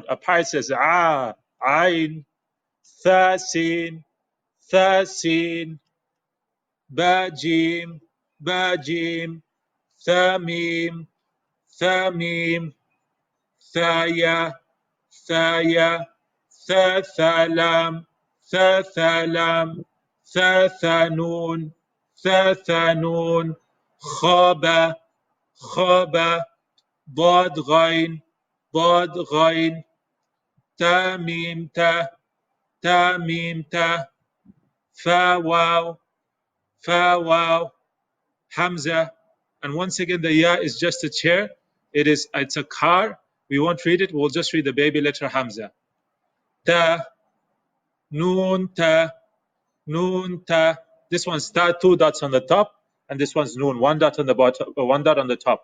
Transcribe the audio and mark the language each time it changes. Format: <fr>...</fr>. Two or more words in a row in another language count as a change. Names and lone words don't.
<en>A pirate says Ah, Ain, Tha, Sin, Tha, Sin, Ba, Jim, Ba, Jim, Tha, Mim, Tha, Mim, Tha, Ya, Tha, Ya, Tha, Tha, Lam, Tha, Tha, Lam, Tha, Tha, Nun, Tha, Tha, Nun, Khaba, Khaba, Dad, Ghain, Dad, Ghain, Ta, Mim, Ta, Ta, Mim, Ta, Fa, Waw, Fa, Waw, Hamza. And once again, the Ya is just a chair. It's a car. We won't read it. We'll just read the baby letter Hamza. Ta, Noon, Ta, Noon, Ta. This one's Ta, 2 dots on the top, and this one's Noon, 1 dot on the bottom, 1 dot on the top.</en>